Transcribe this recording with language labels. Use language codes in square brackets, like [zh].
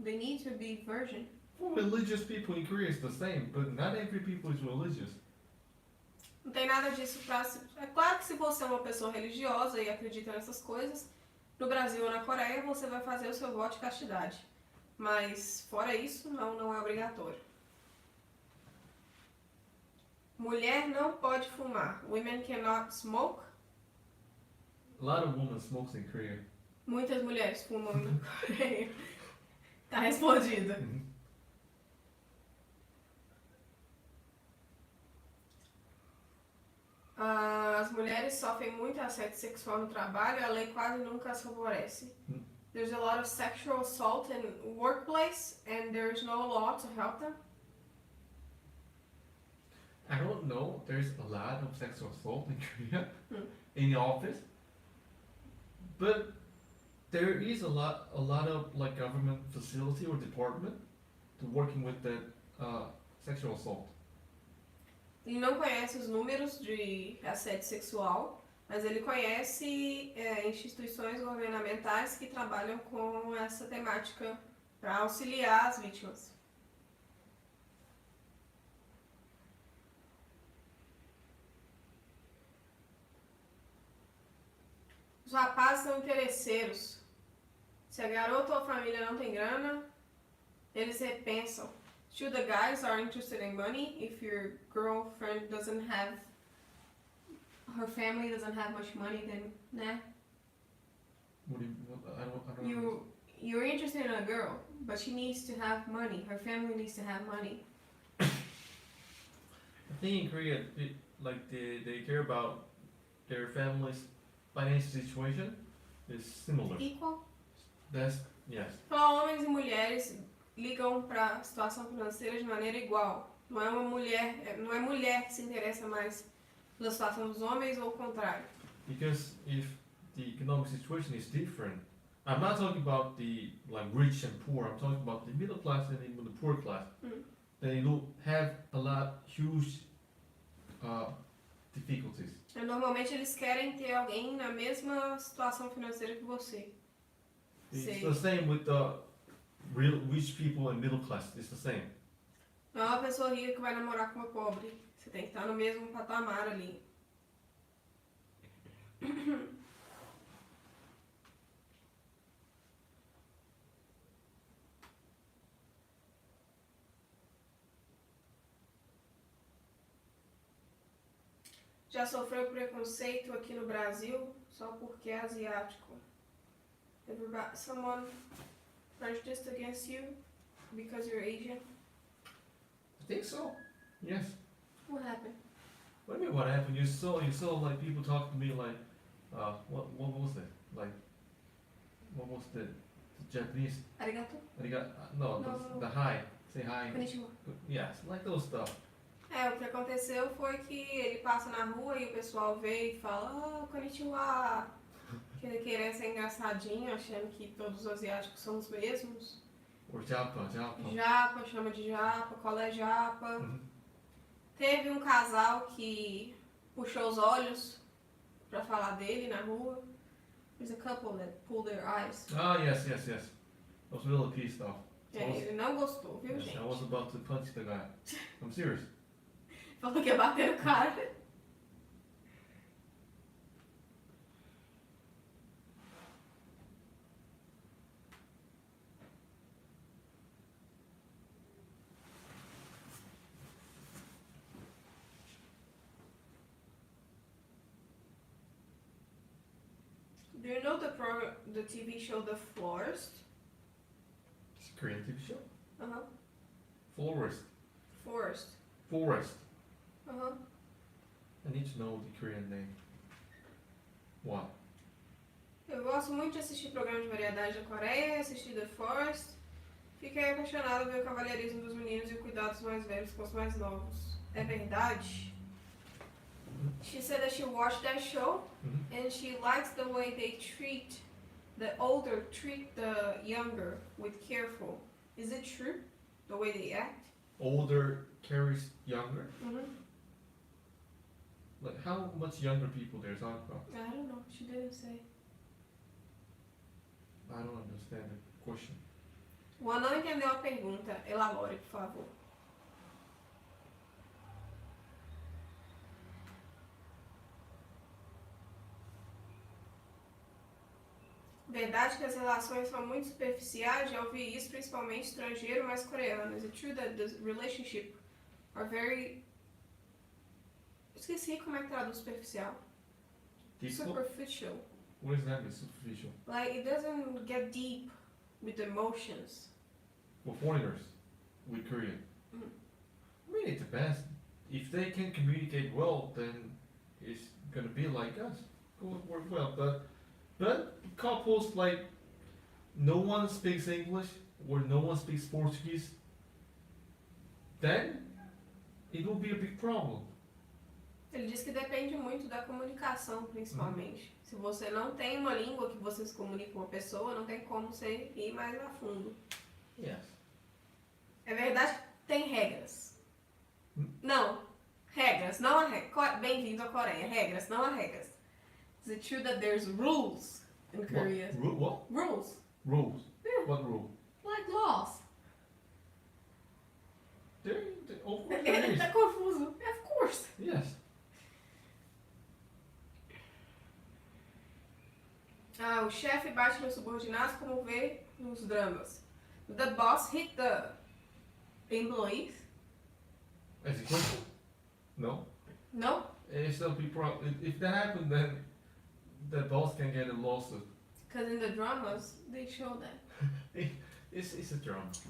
[en] They need to be virgin. Well, religious people in Korea is the same, but not every people is religious. [pt] Não tem nada disso pra... É claro que se você é uma pessoa religiosa e acredita nessas coisas, no Brasil ou na Coreia, você vai fazer o seu voto de castidade. Mas, fora isso, não é obrigatório. Mulher não pode fumar. [en] Women cannot smoke. A lot of women smokes in Korea. [pt] Muitas mulheres fumam na Coreia. Tá respondido. As mulheres sofrem muito assédio sexual no trabalho e a lei quase nunca as favorece. [en] There's a lot of sexual assault in workplace and there's no law to help them. I don't know. There's a lot of sexual assault in Korea in the office, but there is a lot of like government facility or department to working with that sexual assault. [pt] Ele não conhece os números de assédio sexual, mas ele conhece instituições governamentais que trabalham com essa temática para auxiliar as vítimas. Os rapazes são interesseiros. Se a garota ou a família não tem grana, eles repensam. [en] Should the guys are interested in money if your girlfriend doesn't have, her family doesn't have much money, then nah. What do you? I don't know. You're interested in a girl, but she needs to have money. Her family needs to have money. I think in Korea, they care about their family's financial situation is similar. Equal? That's yes. [pt] Então, homens e mulheres ligam para a situação financeira de maneira igual. Não é mulher que se interessa mais pela situação dos homens ou o contrário. [en] Because if the economic situation is different, I'm not talking about the like rich and poor. I'm talking about the middle class and even the poor class. They do have a lot huge difficulties. [pt] Normalmente eles querem ter alguém na mesma situação financeira que você. [en] It's the same with the real rich people and middle class. It's the same. [pt] Não é uma pessoa rica que vai namorar com uma pobre. Você tem que estar no mesmo patamar ali. Já sofreu preconceito aqui no Brasil só porque é asiático? [en] Someone prejudiced against you because you're Asian? I think so. Yes. What happened? What do you mean? What happened? You saw like people talk to me like, what was it? Like, what was the Japanese? [ja] Arigato? [en] No, No. the hi. Say hi. [ja] Konnichiwa. [en] Yes, like those stuff. [pt] O que aconteceu foi que ele passa na rua e o pessoal vê e fala, konnichiwa. Querendo ser engraçadinho, achando que todos os asiáticos são os mesmos. [en] Or japa. [pt] Japa, chama de japa, qual é japa. Teve um casal que puxou os olhos pra falar dele na rua. [en] There's a couple that pulled their eyes. Oh, yes. I was really pissed off. [pt] Ele não gostou, viu, [en] Yes, [pt] gente? [en] I was about to punch the guy. I'm serious. [pt] Falou que ia bater no cara. [en] Do you know the TV show The Florist? It's a Korean TV show. Forest. Forest. I need to know the Korean name. What? [pt] Eu gosto muito de assistir programas de variedade da Coreia, assistir The Forest. Fiquei apaixonada ver o cavalheirismo dos meninos e o cuidado dos mais velhos com os mais novos. é verdade. [en] She said that she watched that show and she likes the way they treat the older, treat the younger with careful. Is it true? The way they act? Older carries younger? Mm-hmm. Like how much younger people they're talking about? I don't know. She didn't say. I don't understand the question. [pt] O Juan não entendeu a pergunta. Elabore, por favor. Verdade que as relações são muito superficiais, já ouvi isso principalmente estrangeiro, mas coreano. [en] Is it true that the relationship are very... [pt] Esqueci como é que traduz superficial. [en] Difficult? Superficial. What does that mean, superficial? Like, it doesn't get deep with emotions. For foreigners with Korean. Mhm. I mean, it depends. If they can communicate well, then it's gonna be like us. It will work well. But couples like no one speaks English or no one speaks Portuguese, then it will be a big problem. [pt] Ele diz que depende muito da comunicação, principalmente. Se você não tem uma língua que você se comunica com uma pessoa, não tem como você ir mais a fundo. [en] Yes. [pt] É verdade que tem regras. Hum? Não. Regras, não há regras. Bem-vindo à Coreia. Regras, não há regras. [en] Is it true that there's rules in Korea? What? Rules. Rules. Yeah. What rule? Like laws. Of course there [pt] Ele [en] is. [pt] tá confuso. [en] Of course. Yes. [pt] Ah, o chefe bate nos subordinados como vê nos dramas. [en] The boss hit the employees? As a question? No. No? If some people, if that happened, then the boss can get a lawsuit. Because in the dramas, they show that. It's a drama.